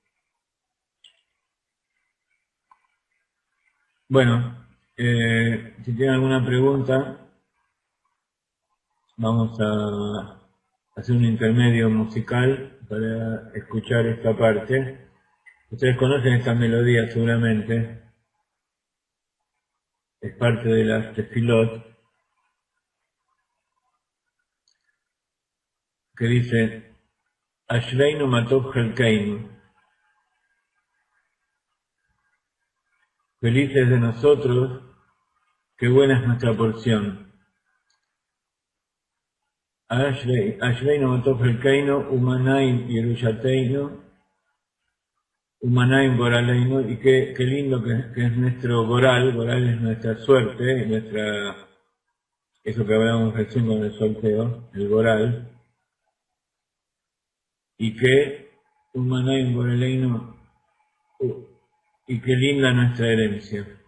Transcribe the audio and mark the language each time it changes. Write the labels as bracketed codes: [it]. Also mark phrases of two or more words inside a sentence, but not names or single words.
[es] Bueno, si tienen alguna pregunta, vamos a hacer un intermedio musical para escuchar esta parte. Ustedes conocen esta melodía seguramente, es parte de las tefilot, que dice [he] אשרינו מה טוב חלקנו, [es] felices de nosotros, qué buena es nuestra porción. [he] אשרינו מה טוב חלקנו ומה נעים ירושתנו ומה נעים גורלנו, [es] y qué lindo que es nuestro goral es nuestra suerte, eso que hablamos recién con el sorteo, el goral, y que [he] ומה נעים גורלנו, [es] y qué linda nuestra herencia.